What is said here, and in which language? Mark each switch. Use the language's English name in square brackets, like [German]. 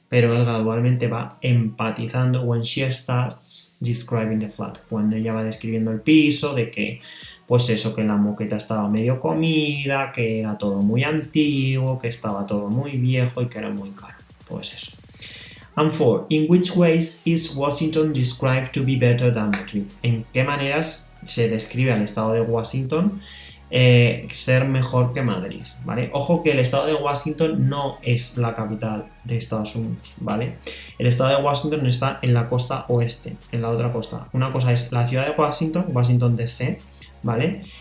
[Spanish] Pero él gradualmente va empatizando [English] when she starts describing the flat. [Spanish] Cuando ella va describiendo el piso, de que, pues eso, que la moqueta estaba medio comida, que era todo muy antiguo, que estaba todo muy viejo y que era muy caro. Pues eso. [English] And 4. In which ways is Washington described to be better than Madrid? [Spanish] ¿En qué maneras se describe al estado de Washington ser mejor que Madrid, ¿vale? Ojo que el estado de Washington no es la capital de Estados Unidos, ¿vale? El estado de Washington está en la costa oeste, en la otra costa. Una cosa es la ciudad de Washington, Washington DC, ¿vale?